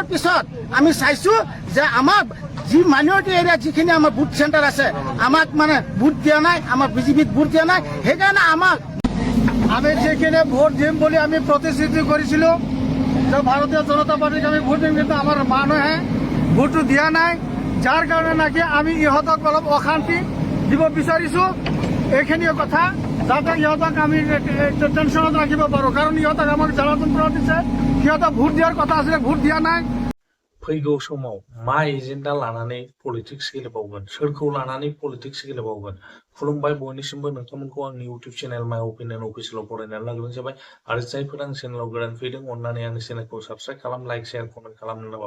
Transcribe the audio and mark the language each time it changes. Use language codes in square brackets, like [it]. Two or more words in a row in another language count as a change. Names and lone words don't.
[as] পিছত আমি চাইছো যে আমাৰ যি [en] minority area [as] যিখিনি আমাৰ [en] booth center [as] আছে আমাক মানে ভোট দিয়া নাই, আমাৰ বিজেপিত ভোট দিয়া নাই, সেইকাৰণে আমাক [bn] আমি যেখানে ভোট দিম বলে আমি প্রতিশ্রুতি করেছিল যে ভারতীয় জনতা পার্টিকে আমি ভোট দিম, কিন্তু [as] আমার মানুহে ভোটটো দিয়া নাই, যার কারণে নাকি আমি ইহঁতক অলপ অশান্তি দিব বিচাৰিছো। এইখিনিয়ে কথা, যাতে ইহঁতক আমি টেনশনত ৰাখিব পাৰোঁ, কাৰণ ইহঁতক আমাক জ্বালাতন দিছে। সিহঁতক ভোট দিয়াৰ কথা আছিলে, ভোট দিয়া নাই। [brx] फैगौ समाव मा एजेन्डा लानानै पलिटिक्स गेलेबावगोन, सोरखौ लानानै पलिटिक्स गेलेबावगोन। खुलुमबाय बयनिसिमबो नोंथांमोनखौ आंनि इउटिउब चेनेल माइ अपिनियन अफिसियेलाव बरायनानै लाग्रोनाय जाबाय। आरो जायफोर आंनि चेनेलाव गोदान फैदों अननानै आंनि चेनेलखौ साबस्क्राइब खालाम, [en] like share comment [brx] खालामनो नांगौ।